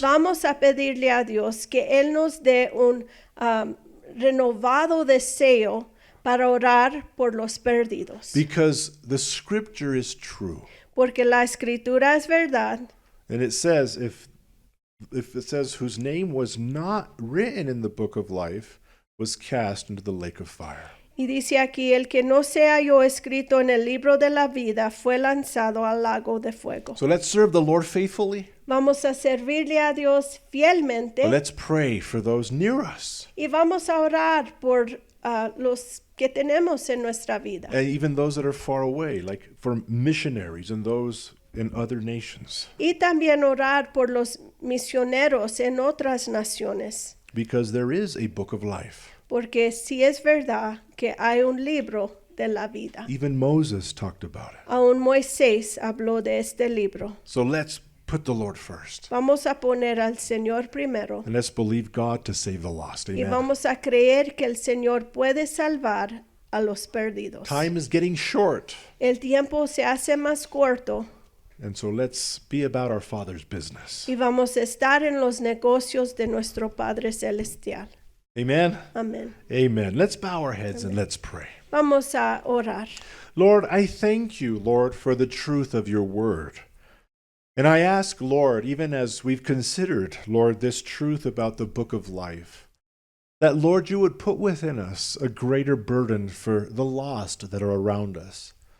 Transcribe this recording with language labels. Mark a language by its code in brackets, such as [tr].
[es] vamos a pedirle a Dios que Él nos dé un renovado deseo para orar por los perdidos. [en] Because the scripture is true. [es] Porque la escritura es verdad. [en] And it says, if it says, whose name was not written in the book of life was cast into the lake of fire. [es] Y dice aquí, el que no se halló escrito en el libro de la vida fue lanzado al lago de fuego. [en] So let's serve the Lord faithfully. [es] Vamos a servirle a Dios fielmente [en] But let's pray for those near us [es] y vamos a orar por los que tenemos en nuestra vida. [en] and even those that are far away, like for missionaries and those in other nations. [es] Y también orar por los misioneros en otras naciones. [en] Because there is a book of life. [es] Porque sí es verdad que hay un libro de la vida. [en] Even Moses talked about it. [es] Aún Moisés habló de este libro. [en] So let's put the Lord first. [es] Vamos a poner al Señor primero [en] And let's believe God to save the lost. [es] y [en] Amen. [es] vamos a creer que el Señor puede salvar a los perdidos. [en] Time is getting short. [es] El tiempo se hace más corto [en] And so let's be about our Father's business. [es] y vamos a estar en los negocios de nuestro Padre Celestial. [en] Amen. [es] Amén. [en] Amen. Let's bow our heads and let's pray. [es] Vamos a orar. [en] Lord, I thank you, Lord, for the truth of your word. And I ask, Lord, even as we've considered, Lord, this truth about the book of life, that, Lord, you would put within us a greater burden for the lost that are around us.